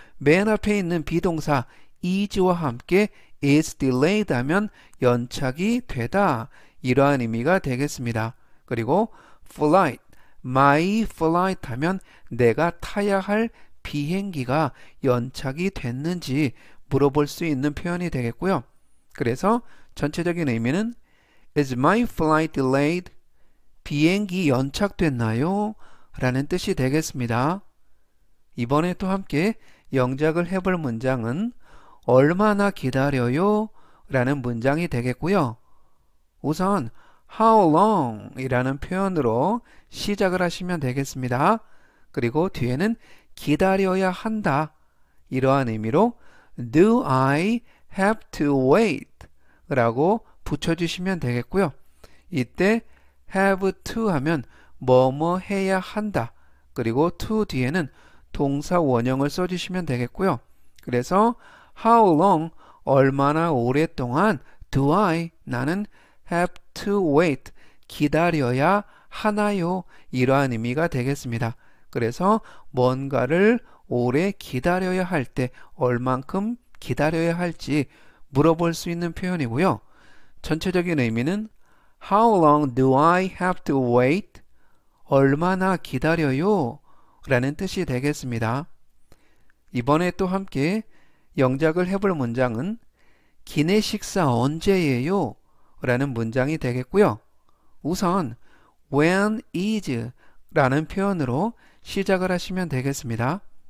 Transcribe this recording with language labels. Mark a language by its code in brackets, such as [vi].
[ko] 맨 앞에 있는 비동사 is와 함께 is delayed 하면 연착이 되다. 이러한 의미가 되겠습니다. 그리고 flight, my flight 하면 내가 타야 할 비행기가 연착이 됐는지 물어볼 수 있는 표현이 되겠고요. [en] 그래서 전체적인 의미는 Is my flight delayed? [ko] 비행기 연착됐나요? 라는 뜻이 되겠습니다. 이번에 또 함께 영작을 해볼 문장은 얼마나 기다려요? 라는 문장이 되겠고요. 우선 how long 이라는 표현으로 시작을 하시면 되겠습니다. 그리고 뒤에는 기다려야 한다. [en] 이러한 의미로 Do I have to wait? [ko] 라고 붙여주시면 되겠고요. 이때 have to 하면 뭐뭐 해야 한다. 그리고 to 뒤에는 동사 원형을 써주시면 되겠고요. 그래서 [en] how long [ko] 얼마나 오랫동안 [en] do I [ko] 나는 [en] have to wait [ko] 기다려야 하나요? 이러한 의미가 되겠습니다. 그래서 뭔가를 오래 기다려야 할 때 얼만큼 기다려야 할지 물어볼 수 있는 표현이고요. [en] 전체적인 의미는 How long do I have to wait? [ko] 얼마나 기다려요? 라는 뜻이 되겠습니다. 이번에 또 함께 영작을 해볼 문장은 기내 식사 언제예요? 라는 문장이 되겠고요. 우선 when is 라는 표현으로 시작을 하시면 되겠습니다.